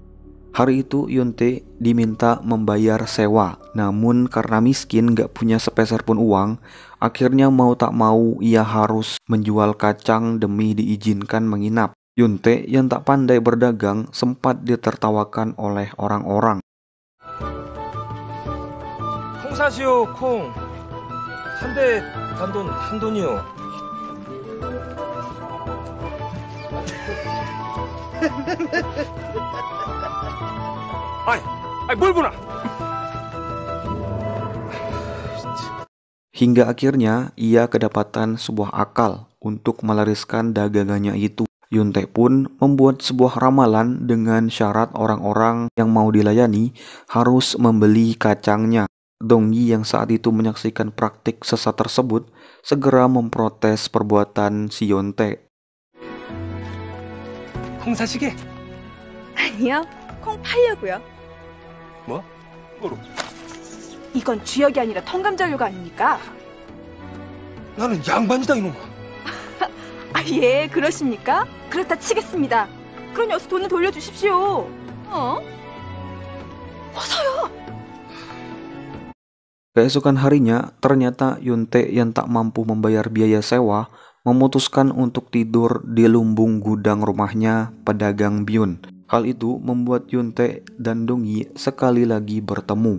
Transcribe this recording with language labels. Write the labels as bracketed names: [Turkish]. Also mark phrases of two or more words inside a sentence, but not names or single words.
[Indonesian] Hari itu Yunte diminta membayar sewa, namun karena miskin gak punya sepeser pun uang, akhirnya mau tak mau ia harus menjual kacang demi diizinkan menginap. Yunte yang tak pandai berdagang sempat ditertawakan oleh orang-orang. [Korean] 콩 사시오, 콩. 한 대 단돈 한 돈이요. 뭘 보나? [Indonesian] Hingga akhirnya ia kedapatan sebuah akal untuk melariskan dagangannya itu. Yunte pun membuat sebuah ramalan dengan syarat orang-orang yang mau dilayani harus membeli kacangnya. Dongyi yang saat itu menyaksikan praktik sesat tersebut segera memprotes perbuatan si Yunte. [Korean] 콩 사시게? 아니요, 콩 팔려고요. 뭐? 뭐로? 이건 주역이 아니라 턴감전료가 아닙니까? 나는 양반이다 이놈아. 아, 예, 그러십니까? 그렇다 치겠습니다. 그러니 어서 돈을 돌려주십시오. 어서요. [Indonesian] Keesokan harinya, ternyata Yunte yang tak mampu membayar biaya sewa memutuskan untuk tidur di lumbung gudang rumahnya pedagang Byun. Hal itu membuat Yunte dan Dongyi sekali lagi bertemu.